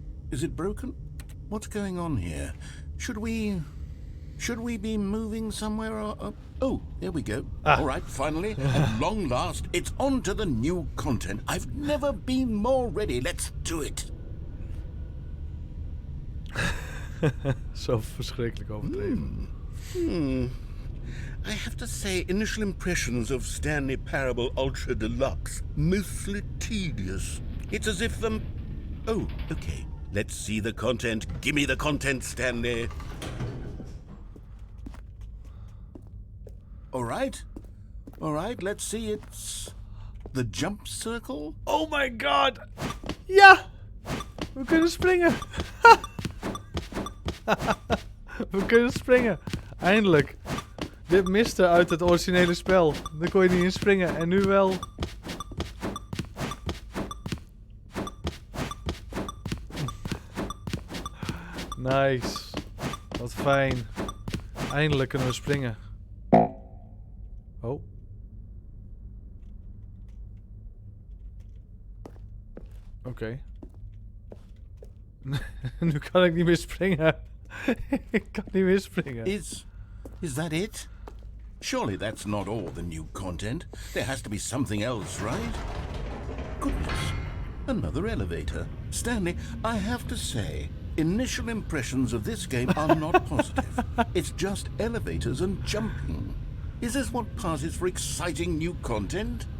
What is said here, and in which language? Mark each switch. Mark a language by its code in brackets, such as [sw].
[en] Is it broken? What's going on here? Should we be moving somewhere or... Oh, there we go. All right, finally, at long last, it's on to the new content. I've never been more ready. Let's do it. [nl] Zo verschrikkelijk overdreven. [en] I have to say, initial impressions of Stanley Parable Ultra Deluxe, mostly tedious. It's as if Oh, okay. Let's see the content. Give me the content, Stanley. All right, let's see. It's the jump circle. Oh my god! [nl] Ja! We kunnen springen! We kunnen springen! Eindelijk! Dit miste uit het originele spel. Daar kon je niet in springen. En nu wel. Nice. Wat fijn. Eindelijk kunnen we springen. Oh. Oké. Nu kan ik niet meer springen. Ik kan niet meer springen. [en] Is that it? Surely that's not all the new content. There has to be something else, right? Goodness. Another elevator. Stanley, I have to say, initial impressions of this game are not positive. It's just elevators and jumping. Is this what passes for exciting new content?